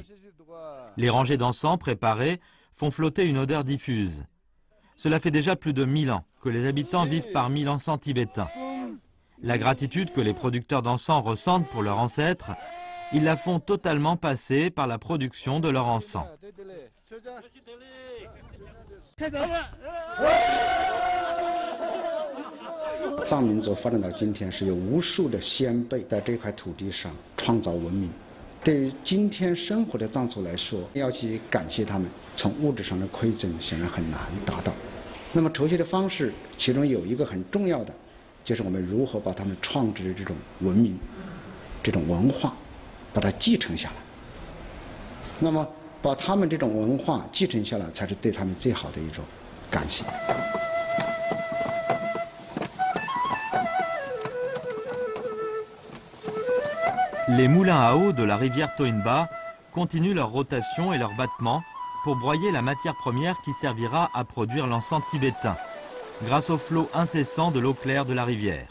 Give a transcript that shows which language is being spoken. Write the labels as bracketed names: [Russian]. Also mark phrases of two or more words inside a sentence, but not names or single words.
[French] Les rangées d'encens préparés font flotter une odeur diffuse. Cela fait déjà plus de 1000 ans que les habitants vivent parmi l'encens tibétain. La gratitude que les producteurs d'encens ressentent pour leurs ancêtres, ils la font totalement passer par la production de leur encens. [Chinese] 藏民族发展到今天，是有无数的先辈在这块土地上创造文明。对于今天生活的藏族来说，要去感谢他们，从物质上的馈赠显然很难达到。那么筹谢的方式，其中有一个很重要的，就是我们如何把他们创制的这种文明、这种文化，把它继承下来。那么把他们这种文化继承下来，才是对他们最好的一种感谢。 [French] Les moulins à eau de la rivière Toinba continuent leur rotation et leur battement pour broyer la matière première qui servira à produire l'encens tibétain, grâce au flot incessant de l'eau claire de la rivière.